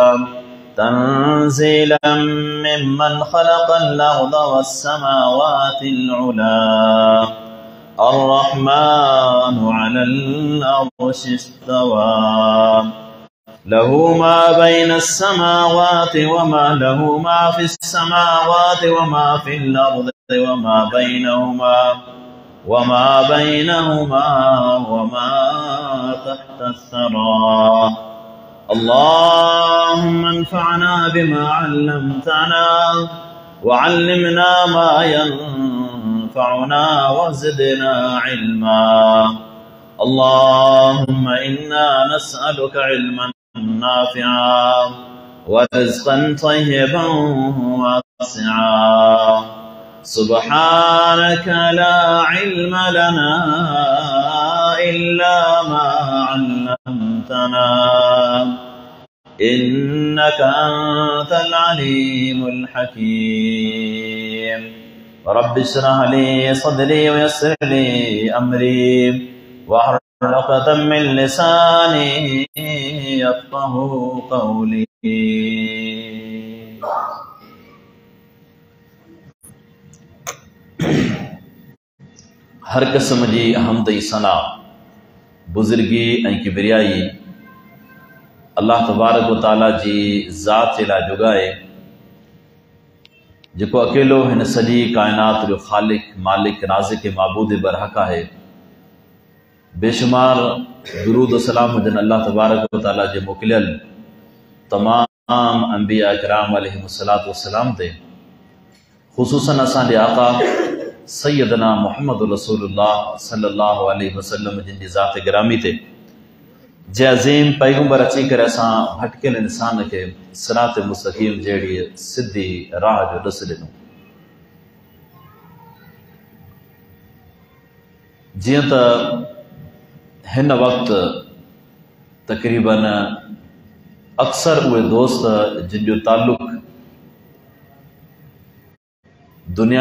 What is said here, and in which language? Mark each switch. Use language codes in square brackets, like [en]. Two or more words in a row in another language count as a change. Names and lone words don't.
[ar] تنزيلا ممن خلق الأرض والسماوات العلى الرحمن على العرش استوى له ما بين السماوات وما له ما في السماوات وما في الأرض وما بينهما وما تحت الثرى. اللهم انفعنا بما علمتنا وعلمنا ما ينفعنا وزدنا علما. اللهم إنا نسألك علما نافعا ورزقا طيبا واسعا. سبحانك لا علم لنا إلا ما علمتنا إنك أنت العليم الحكيم. رب اشرح لي صدري ويسر لي أمري واحلل عقدة من لساني يفقهوا قولي. [sd] हर क़िस्म जी हमद सना बुज़ुर्गी ऐं किबरियाई [ar] الله تبارك وتعالى [sd] जी ज़ात जे लाइ जुगाए, जेको अकेलो हिन सॼी काइनात जो ख़ालिक मालिक राज़िक़ माबूद बरहक़ आहे। बेशुमार दुरूद सलाम हुजनि [ar] الله تبارك وتعالى [sd] जे मोकिलियल तमाम अंबिया किराम [ar] عليهم الصلاة والسلام [sd] ते, ख़ुसूसन असांजे आका सैयदना मुहम्मद रसूलुल्लाह [ar] صلى الله عليه وسلم [sd] जिन जी ज़ात गिरामी ते, जे अज़ीम पैगंबर अची करे असां भटकियल इंसान खे [ar] صراط مستقيم [sd] जहिड़ी सिधी राह जो ॾस ॾिनो। जीअं त हिन वक़्तु तक़रीबन अक्सर उहे दोस्त जिन जो ताल्लुक़ दुनिया